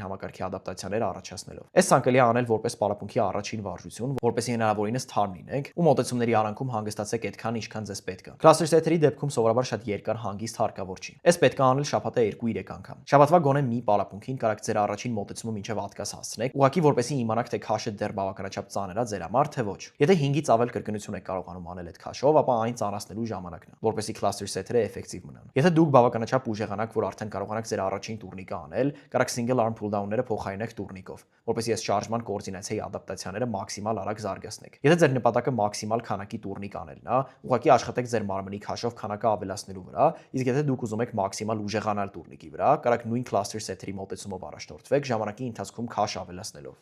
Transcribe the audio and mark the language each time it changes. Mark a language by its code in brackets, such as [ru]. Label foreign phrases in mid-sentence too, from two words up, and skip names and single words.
[hy] համակարգի ադապտացիաներ առաջացնելով։ Այս ցանկալի է անել որպես պարապմունքի առաջին վարժություն, որպեսզի հնարավորինս թարմ լինեք ու մոտեցումների արանքում հանգստացեք այդքան, ինչքան ձեզ պետք է։ [en] Cluster set- [hy] երի դեպքում սովորաբար շատ երկար հանգիստ հարկավոր չի։ Այս պետք է անել շաբաթը 2-3 անգամ։ Շաբաթվա գոնե մի պարապմունքին կարաք ձեր առաջին մոտեցումը մինչև հատկած հասցնեք, ուղղակի որպեսզի իմանաք, թե քաշը դեռ բավականաչափ ծանր է ձեր համար, թե ոչ։ Եթե 5-ից ավել կրկնություն եք կարողանում անել այդ քաշով, ապա այն ծանրացնելու ժամանակն է, որպեսզի [en] cluster set- [hy] երը էֆեկտիվ մնան։ Եթե դուք բավականաչափ ուժեղանաք, որ արդեն կարողանաք ձեր առաջին տուրնիկը անել, կարաք [en] single arm pull down- [hy] ները փոխարինեք տուրնիկով, որպեսզի այս շարժման կոորդինացիայի ադապտացիաները մաքսիմալ արագ զարգացնեք։ Եթե ձեր նպատակը մաքսիմալ քանակի տուրնիկ անելն է, ուղղակի աշխատեք ձեր մարմնի քաշով քանակը ավելացնելու վրա, իսկ եթե դուք ուզում եք մաքսիմալ ուժեղանալ տուրնիկի վրա, կարաք նույն [en] cluster set- [hy] երի մոտեցումով առաջնորդվեք ժամանակի ընթացքում քաշ ավելացնելով։